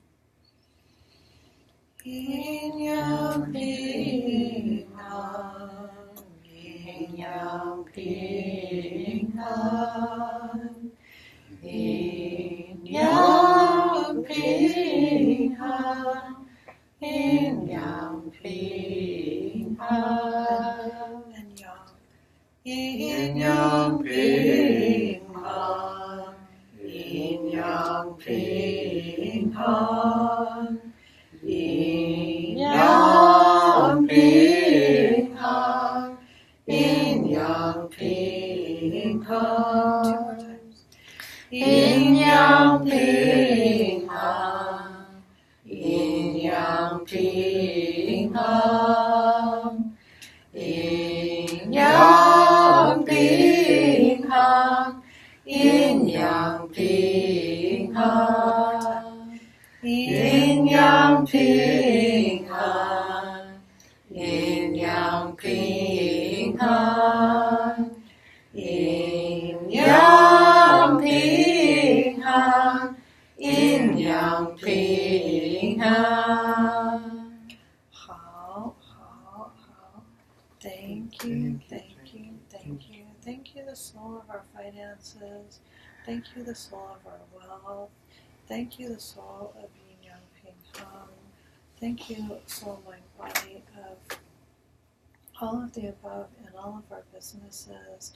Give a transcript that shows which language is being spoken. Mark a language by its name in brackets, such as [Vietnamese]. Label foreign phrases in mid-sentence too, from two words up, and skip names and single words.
[English] Yin yang ping han, yin yang ping han, yin yang ping han, yin yang ping han, and yang, yin yang ping han, yin yang ping han. Yin yang ping han, yin yang ping han. Two more times. Yin yang ping han, yin yang ping han, yin yang ping han, yin yang ping han. Yin yang ping han, yin yang ping han, yin yang ping han, yin yang ping han. How. Thank you, thank you, thank you. Thank you, the soul of our finances. Thank you, the soul of our wealth. Thank you, the soul of Yin Yang Ping Han. Thank you, soul, mind, body of all of the above in all of our businesses.